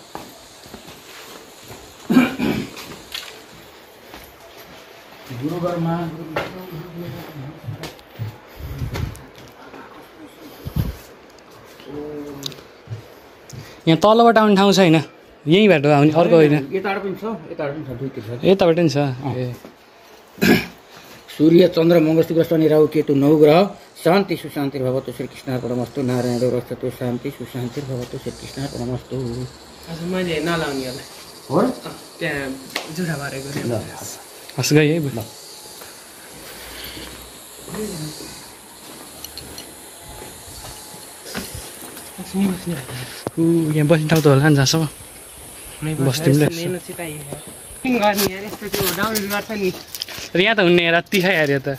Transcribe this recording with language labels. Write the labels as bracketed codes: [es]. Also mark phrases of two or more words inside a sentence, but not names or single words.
[ne] यहाँ तलबाट आउने ठाउँ छैन, यहीँबाट आउने, अर्को होइन। यताबाट नि छ। सूर्य चन्द्र मंगल शुक्र शनि राहु केतु 9 ग्रह। [sa] शान्ति सुशान्ति भवतु श्री कृष्णार्पणमस्तु। नारायण रस्तु शान्ति सुशान्ति भवतु श्री कृष्णार्पणमस्तु। [ne] हजुर मैले नलाउने होला हो त्यहाँ जुठा भरेको ल हस् गए है ल। यहाँ बस्ने ठाउँ त होला नि जहाँसम्म बस्दिउँले र यहाँ त हुने राति खाइ हेऱ्यो त